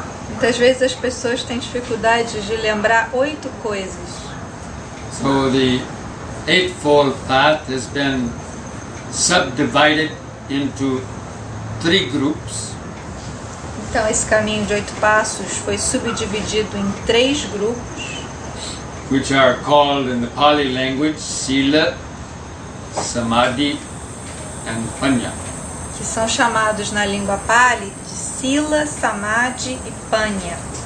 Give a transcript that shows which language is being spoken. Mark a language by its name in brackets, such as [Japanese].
[Portuguese] Muitas vezes as pessoas têm dificuldade de lembrar 8 coisas. [English] So the Eightfold Path has been subdivided into 3 groups. [Portuguese] Então esse caminho de 8 passos foi subdividido em 3 grupos, [English] which are called in the Pali language Sila, Samadhi and Panya. [Portuguese] que são chamados na língua Pali de Sila, Samadhi e Panya.